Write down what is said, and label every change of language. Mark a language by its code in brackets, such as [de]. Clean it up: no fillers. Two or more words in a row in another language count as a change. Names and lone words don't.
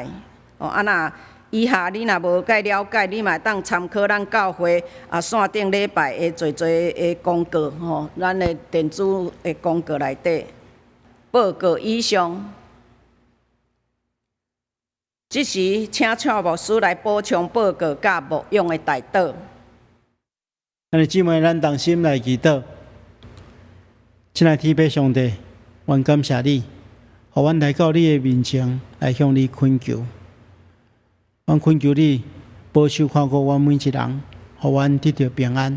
[nan] 若以下你若无介了解，你嘛会当参考咱教会线顶礼拜的侪的公告咱的电子的公告内底。报告以上，即时请蔡牧师来补充报告甲牧养的代祷。咱的姊妹，咱同心来祈祷。亲爱的天父上帝，愿感谢你，互阮来到你的面前来向你恳求。阮恳求你保守看顾阮每一人，互阮得到平安。